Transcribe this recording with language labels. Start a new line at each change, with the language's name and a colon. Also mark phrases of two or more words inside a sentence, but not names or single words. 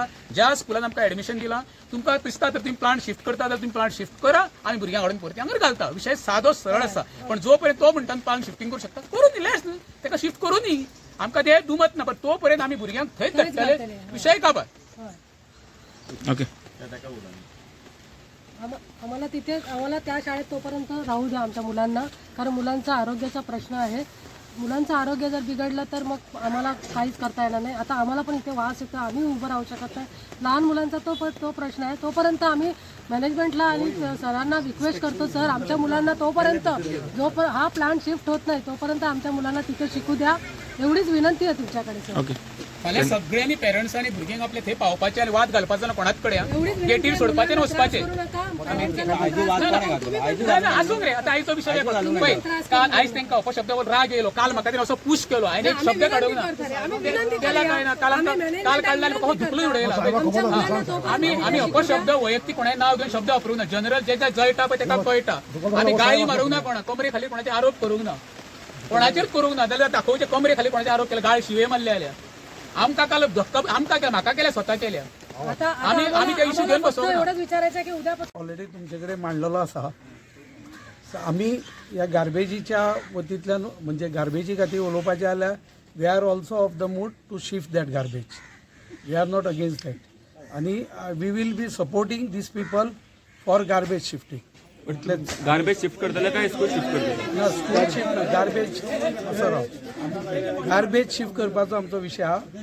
Konkani: ज्या स्कुलान आमकां एडमिशन दिलां तुमकां दिसता तर तुम्ही
English: plant shift
Konkani: करता जाल्यार तुम्ही
English: plant shift
Konkani: करा आनी भुरग्यांक हाडून परती हांगर घालता. विशय सादो सरळ आसा. पण जो पर्यंत तो म्हणटा
English: plant shifting
Konkani: करूं शकता करून दी लेट्स ताका शिफ्ट करूं दी. आमकां ते दुमत ना. पण तो पर्यंत आमी भुरग्यांक थंयच धाडटले विशय काबार. ओके
Marathi: आम्हाला त्या शाळेत तोपर्यंत राहू द्या आमच्या मुलांना, कारण मुलांचा आरोग्याचा प्रश्न आहे. मुलांचं आरोग्य जर बिघडलं तर मग आम्हाला काहीच करता येणार नाही. आता आम्हाला पण इथे वास येतो, आम्ही उभं राहू शकत नाही. लहान मुलांचा तो प्रश्न आहे. तोपर्यंत आम्ही मॅनेजमेंटला आणि सरांना रिक्वेस्ट करतो, सर आमच्या मुलांना तोपर्यंत हा
English: plant shift
Marathi: होत नाही तोपर्यंत आमच्या मुलांना तिथे शिकू द्या, एवढीच विनंती आहे तुमच्याकडे सर. ओके
Konkani: फाल्यां सगळ्यांनी पेरंट्सांनी भुरग्यांक आपले थंय पावपाचे आनी वाद घालपाचो ना कोणाच कडेन. गेटीर सोडपाचे आनी वचपाचे. आसूंक रे आता आयचो विशय पळय. काल आयज तांकां अपशब्द राग येयलो. काल म्हाका तेणी असो पुश केलो. हांवें एक शब्द काडूंक ना. केला काय ना काल काडला आनी म्हाका धुकलून उडयला. आमी अपशब्द वैयक्तीक कोणाय नांव घेवन शब्द वापरूंक ना. जनरल जे जळटा पळय ताका कळटा. आमी गाळी मारूंक ना कोणाक. कमरे खाली कोणाचे आरोप करूंक ना. कोणाचेर करूंक ना. जाल्यार दाखोवचे कमरे खाली कोणाचे आरोप केले गाळ शिवे मारले जाल्यार आमकां काल धक्का आमकां केला म्हाका केल्या स्वता केल्या. आमी ते इशू घेवन बसोंक ना.
Marathi: एवढंच विचारायचं की उद्या
Konkani: ऑलरेडी तुमच्याकडे मांडलेलो आसा. आम्ही या गार्बेजीच्या वतींतल्यान म्हणजे गार्बेजी खातीर उलोवपाचें जाल्यार
English: we are also of the mood to shift that garbage. We are not against that. आणि we will be supporting these people for garbage shifting. garbage shift
Konkani: करतले काय
English: school shift
Konkani: करतले?
English: school shift garbage
Konkani: असो राव.
English: garbage shift
Konkani: करपाचो आमचो विशय हा.